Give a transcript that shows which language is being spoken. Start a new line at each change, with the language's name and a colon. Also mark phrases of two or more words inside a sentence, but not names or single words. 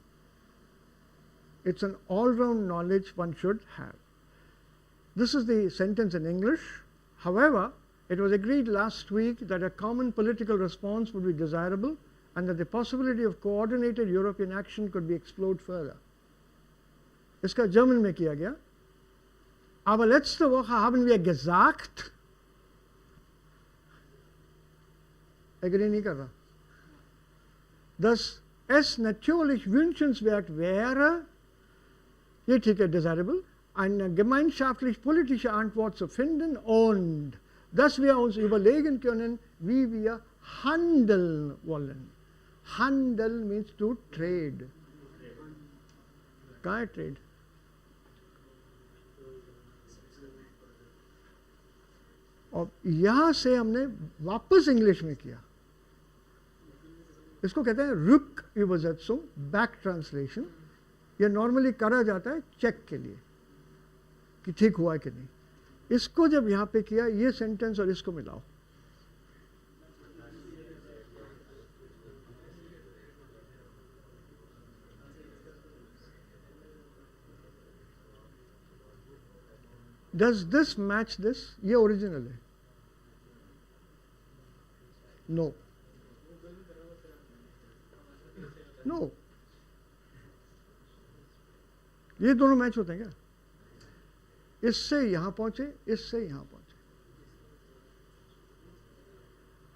English: It's an all-round knowledge one should have. This is the sentence in English. However, it was agreed last week that a common political response would be desirable and that the possibility of coordinated European action could be explored further.
Hindi: इसका जर्मन में किया गया.
German: Aber letzte Woche haben wir gesagt,
Hindi: एग्री नहीं कर रहा.
German: dass es natürlich wünschenswert wäre,
Hindi: ये ठीक है,
German: desirable, eine gemeinschaftlich-politische Antwort zu finden und dass wir uns überlegen können, wie wir handeln wollen.
English: Handel means to trade.
Hindi: कहाँ है trade? और यहाँ से हमने वापस इंग्लिश में किया. इसको कहते हैं रुक übersetzung,
English: back translation.
Hindi: ये नॉर्मली करा जाता है चेक के लिए कि ठीक हुआ है कि नहीं. इसको जब यहाँ पे किया, ये सेंटेंस और इसको मिलाओ.
English: Does this match this?
Hindi: ये ओरिजिनल है.
English: No. No.
Hindi: ये दोनों मैच होते हैं क्या? इससे यहां पहुंचे, इससे यहां पहुंचे.